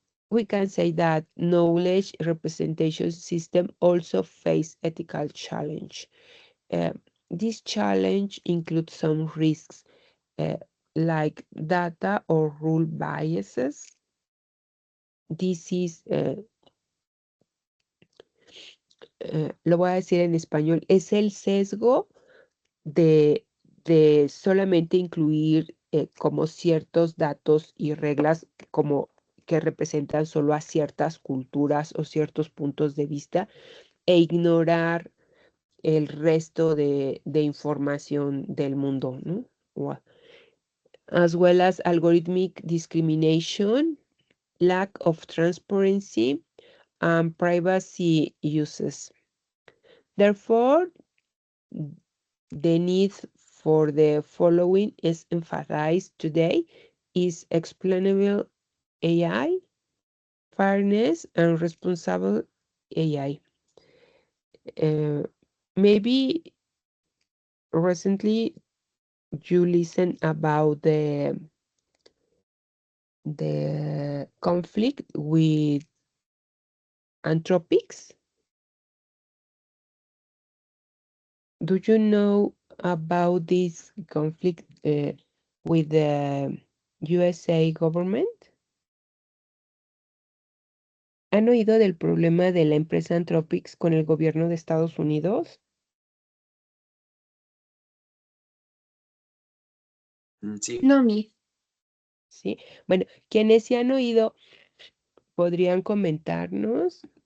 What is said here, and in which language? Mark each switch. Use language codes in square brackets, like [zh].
[en] We can say that knowledge representation system also face ethical challenge. Uh, this challenge includes some risks uh, like data or rule biases. This is, [es] lo voy a decir en español, es el sesgo de, de solamente incluir como ciertos datos y reglas como que representan solo a ciertas culturas o ciertos puntos de vista e ignorar el resto de información del mundo, ¿no? [en] As well as algorithmic discrimination, lack of transparency, and privacy uses. Therefore, the need for the following is emphasized today is explainable AI, fairness, and responsible AI. Uh, Maybe recently you listen about the conflict with Anthropics. Do you know about this conflict with the USA government? [es] ¿Han oído del problema de la empresa Anthropics con el gobierno de Estados Unidos? Sí. No, mi. Sí. Bueno, quienes sí han oído podrían comentarnos.